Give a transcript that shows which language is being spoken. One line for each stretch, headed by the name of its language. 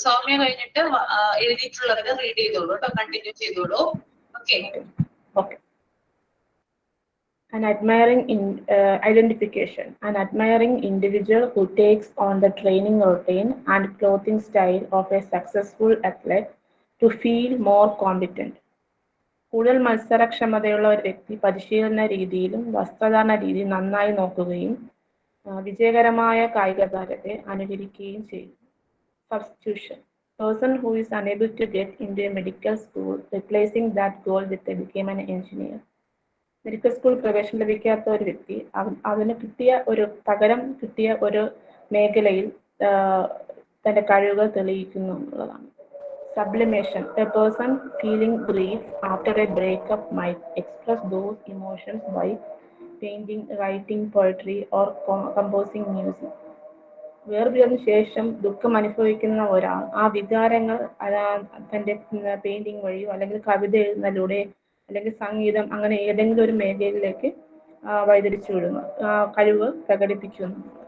Malayalam: സൗമ്യ കഴിഞ്ഞിട്ട് എഴുതിയിട്ടുള്ളത് റീഡ് ചെയ്തോളൂ കേട്ടോ, കണ്ടിന്യൂ ചെയ്തോളൂ. Okay.
English: An identification, an admiring individual who takes on the training routine and clothing style of a successful athlete to feel more competent.
Malayalam: കൂടുതൽ മത്സരക്ഷമതയുള്ള ഒരു വ്യക്തി പരിശീലന രീതിയിലും വസ്ത്രധാരണ രീതിയും നന്നായി നോക്കുകയും വിജയകരമായ കായിക താരത്തെ അനുകരിക്കുകയും ചെയ്യുന്നു.
English: Substitution. Person who is unable to get into a medical school, replacing that goal with a became an engineer.
Malayalam: Medical school പ്രവേശനം ലഭിക്കാത്ത ഒരു വ്യക്തി അതിന് പകരം കിട്ടിയ ഒരു മേഖലയിൽ തന്റെ കഴിവുകൾ തെളിയിക്കുന്നു എന്നുള്ളതാണ്.
English: Sublimation. A person feeling grief after a breakup might express those emotions by painting, writing poetry or composing music.
Malayalam: വേർപിരിഞ്ഞതിനു ശേഷം ദുഃഖം അനുഭവിക്കുന്ന ഒരാൾ ആ വികാരങ്ങൾ തന്റെ പെയിന്റിംഗ് വഴിയോ അല്ലെങ്കിൽ കവിത എഴുതുന്നതിലൂടെ അല്ലെങ്കിൽ സംഗീതം അങ്ങനെ ഏതെങ്കിലും ഒരു മേഖലയിലേക്ക് വഴിതിരിച്ചു വിടുന്നു, കഴിവ് പ്രകടിപ്പിക്കുന്നു.